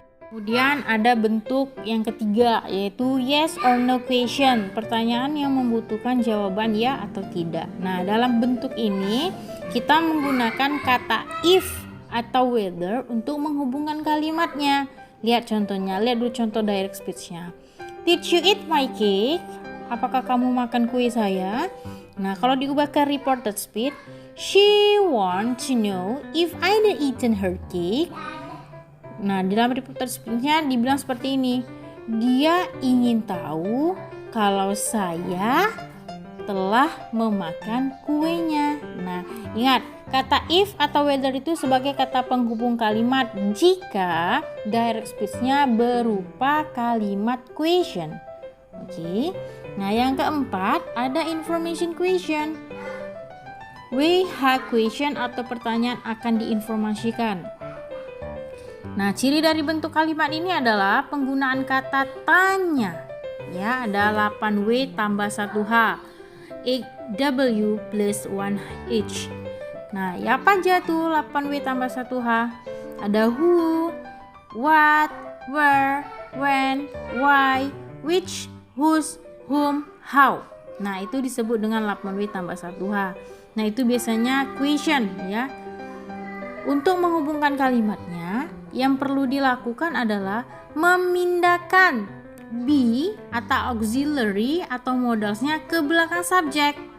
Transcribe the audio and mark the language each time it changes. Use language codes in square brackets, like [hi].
[id] Kemudian ada bentuk yang ketiga, yaitu yes or no question, pertanyaan yang membutuhkan jawaban ya atau tidak. Nah, dalam bentuk ini kita menggunakan kata if atau whether untuk menghubungkan kalimatnya. Lihat contohnya, lihat dulu contoh direct speech-nya. [en] Did you eat my cake? [id] Apakah kamu makan kue saya? Nah, kalau diubah ke reported speech, [en] she want to know if I had eaten her cake. [id] Nah, di dalam reported speech-nya dibilang seperti ini. Dia ingin tahu kalau saya telah memakan kuenya. Nah, ingat, kata if atau whether itu sebagai kata penghubung kalimat jika direct speech-nya berupa kalimat question. Oke. Nah, yang keempat ada information question. WH question atau pertanyaan akan diinformasikan. Nah, ciri dari bentuk kalimat ini adalah penggunaan kata tanya. Ya, ada 8W tambah 1H. 8W plus 1H. Nah, ya apa aja tuh 8W tambah 1H? Ada who, what, where, when, why, which, whose, whom, how. Nah, itu disebut dengan 8W tambah 1H. Nah, itu biasanya question ya. Untuk menghubungkan kalimatnya, yang perlu dilakukan adalah memindahkan be atau auxiliary atau modalsnya ke belakang subjek.